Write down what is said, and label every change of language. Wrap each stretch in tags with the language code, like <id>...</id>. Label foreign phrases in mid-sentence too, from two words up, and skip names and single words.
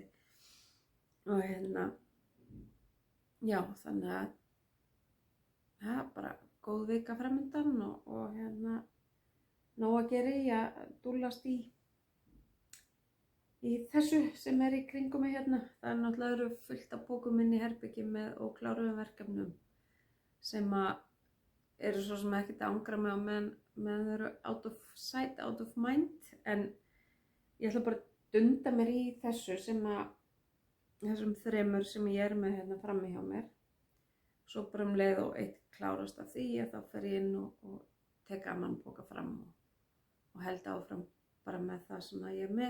<is>Og já, þannig að það bara góð vika framundan og nóg að gera í að dúllast í þessu sem í kringum mig Það náttúrulega fullt af bókum inn í herbyggi með ókláruðum verkefnum sem eru svo sem ekkert að angra mig á meðan þau eru</is> <en>out of sight, out of mind.</en> <is>En ég ætla bara að dunda mér í þessum 3 sem ég með frammi hjá mér. Svo bara leið og eitt klárast af því þá fer ég inn og tek annan bóka fram og held áfram bara með það sem ég með.</is>